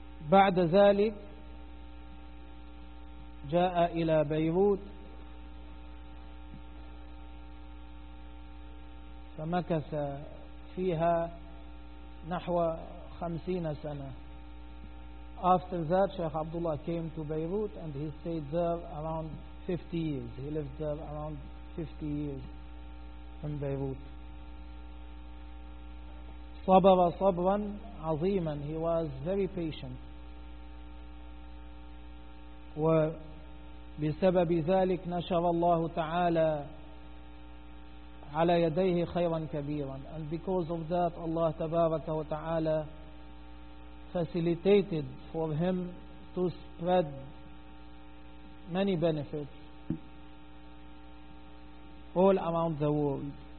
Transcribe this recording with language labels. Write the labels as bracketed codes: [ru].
[ar] بعد ذلك جاء إلى بيروت فمكث فيها نحو 50 سنة. [en] After that, Sheikh Abdullah came to Beirut and he stayed there around 50 years. He lived there around 50 years in Beirut. [ar] صبر صبرا عظيما. [en] He was very patient. [ar] وبسبب ذلك نشر الله تعالى على يديه خيرا كبيرا. [en] And because of that, Allah [ar] تبارك وتعالى [en] facilitated for him to spread many benefits all around the world.